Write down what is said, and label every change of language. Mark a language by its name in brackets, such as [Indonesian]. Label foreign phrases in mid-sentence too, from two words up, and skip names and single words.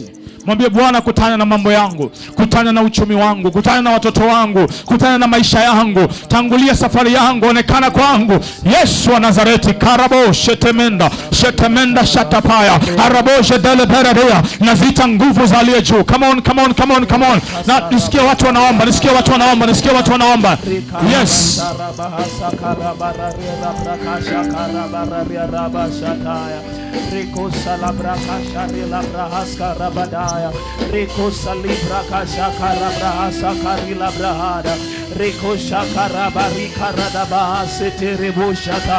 [Swahili] Mwambie Bwana, kutana na mambo yangu, kutana na uchumi wangu, kutana na watoto wangu, kutana na maisha yangu, tangulia safari yangu, onekana kwangu. Yesu wa Nazareti, karabo shetemenda shatapaya arabo shedele beradea. Nazita nguvu za aliye juu. [English] Come on. [Swahili] Na nisikie watu wanaomba. Yes. Riko salabra kashari labra haska rabadaya. Riko salibra kashaka rabra hasakari labra hada. Riko shakaraba rikaradaba setereboshata.